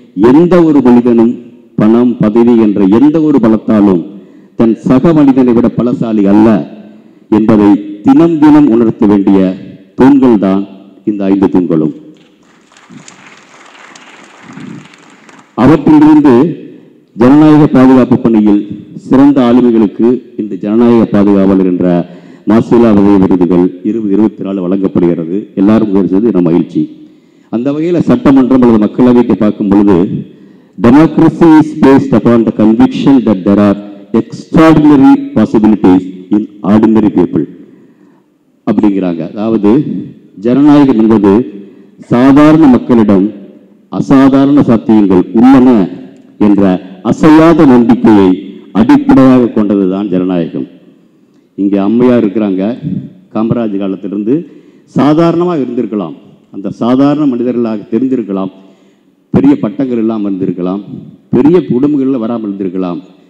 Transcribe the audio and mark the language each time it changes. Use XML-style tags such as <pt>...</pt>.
<ta>எந்த ஒரு மனிதனும் பணம் பதவி என்ற எந்த ஒரு பலத்தாலும் தன் சக மனிதனை விட பலசாலி அல்ல என்பதை தினம் தினம் உணர்த்த வேண்டிய தூண்கள் தான் இந்த 5 தூண்களும். அவற்றிலிருந்து ஜனநாயக பாதுகாப்பு பணியில் சிறந்த ஆளுமைகளுக்கு இந்த ஜனநாயக பாதுகாவலர் என்ற மாசிலா உதவி விருதுகள் 2024 வழங்கப்படுகிறது. எல்லாரும் முயற்சித்தது நம்ம மகிழ்ச்சி. அந்த வகையில் சட்டமன்றம் அல்லது மக்களவைக்கு பார்க்கும் பொழுது,</ta> <en>democracy is based upon the conviction that there are extraordinary possibilities in ordinary people</en> <ta>அப்படிங்கிறாங்க. அதாவது ஜனநாயகம் என்பது சாதாரண மக்களிடம் அசாதாரண சாத்தியங்கள் உள்ளன என்ற அசையாத நம்பிக்கையை அடிப்படையாக கொண்டதுதான் ஜனநாயகம். இங்கே அம்மையார் இருக்கிறாங்க. காமராஜ் காலத்திலிருந்து சாதாரணமாக இருந்திருக்கலாம், அந்த சாதாரண மனிதர்களாக தெரிந்திருக்கலாம், பெரிய பட்டங்கள் இல்லாமல் இருந்திருக்கலாம், பெரிய குடும்பங்களில் வராமல் இருந்திருக்கலாம்.</ta>